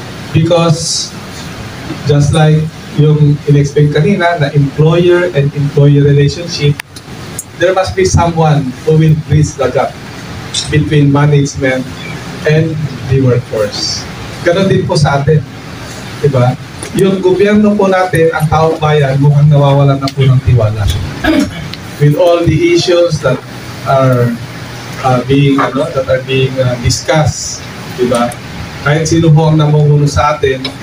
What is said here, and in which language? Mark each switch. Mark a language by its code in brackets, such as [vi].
[en] Because just like yung in-explain kanina na employer and employee relationship, there must be someone who will bridge the gap between management and the workforce. [tl] Ganon din po sa atin. Diba? Yung gobyerno po natin, ang taong bayan, mukhang nawawalan na po ng tiwala. [en] With all the issues that are being discussed, diba? [tl] Kahit sino po ang namumuno sa atin.